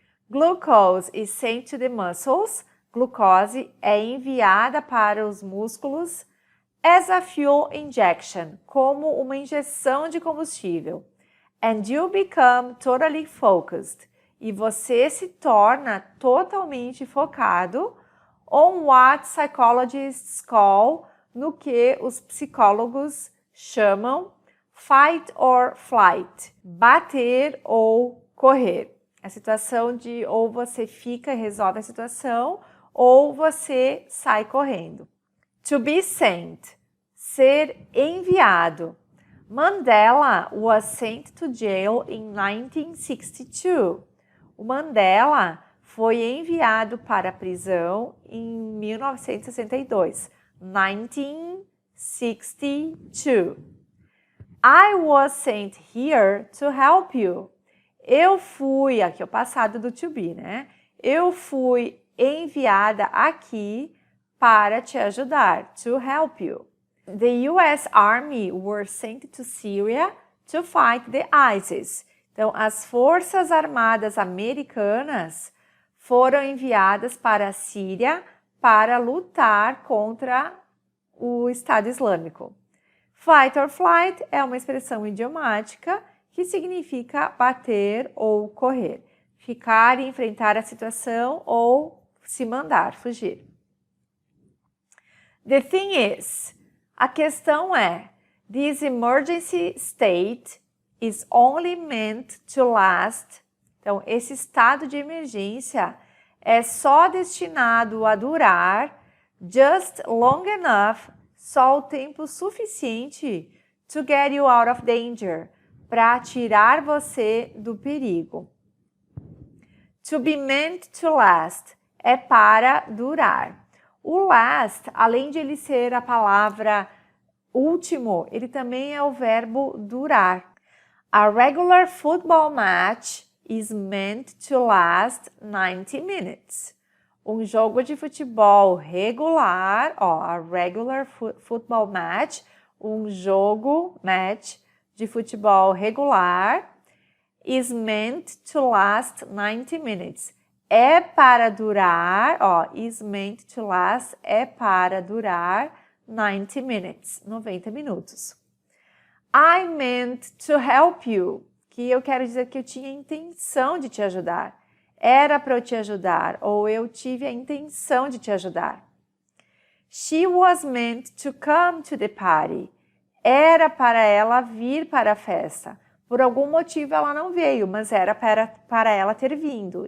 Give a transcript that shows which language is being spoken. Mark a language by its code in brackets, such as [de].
[en] Glucose is sent to the muscles. [pt] Glucose é enviada para os músculos [en] as a fuel injection, [pt] como uma injeção de combustível. [en] And you become totally focused. [pt] E você se torna totalmente focado [en] on what psychologists call, [pt] no que os psicólogos chamam fight or flight, bater ou correr. A situação de ou você fica e resolve a situação, ou você sai correndo. [en] To be sent, [pt] ser enviado. [en] Mandela was sent to jail in 1962. [pt] O Mandela foi enviado para a prisão em 1962. 1962. [en] I was sent here to help you. [pt] Eu fui, aqui é o passado do to be, né? Eu fui enviada aqui para te ajudar, [en] to help you. The US Army were sent to Syria to fight the ISIS. [pt] Então, as Forças Armadas Americanas foram enviadas para a Síria para lutar contra o Estado Islâmico. Fight or flight é uma expressão idiomática que significa bater ou correr, ficar e enfrentar a situação ou se mandar fugir. [en] The thing is, [pt] a questão é, [en] this emergency state is only meant to last. [pt] Então, esse estado de emergência é só destinado a durar [en] just long enough, [pt] só o tempo suficiente [en] to get you out of danger, [pt] para tirar você do perigo. [en] To be meant to last [pt] é para durar. O last, além de ele ser a palavra último, ele também é o verbo durar. [en] A regular football match is meant to last 90 minutes. [pt] Um jogo de futebol regular, [en] a regular football match, [pt] um jogo, match, de futebol regular, [en] is meant to last 90 minutes. [pt] É para durar, [en] is meant to last, [pt] é para durar [en] 90 minutes, [pt] 90 minutos. [en] I meant to help you, [pt] que eu quero dizer que eu tinha intenção de te ajudar. Era para eu te ajudar, ou eu tive a intenção de te ajudar. [en] She was meant to come to the party. [pt] Era para ela vir para a festa. Por algum motivo ela não veio, mas era para ela ter vindo.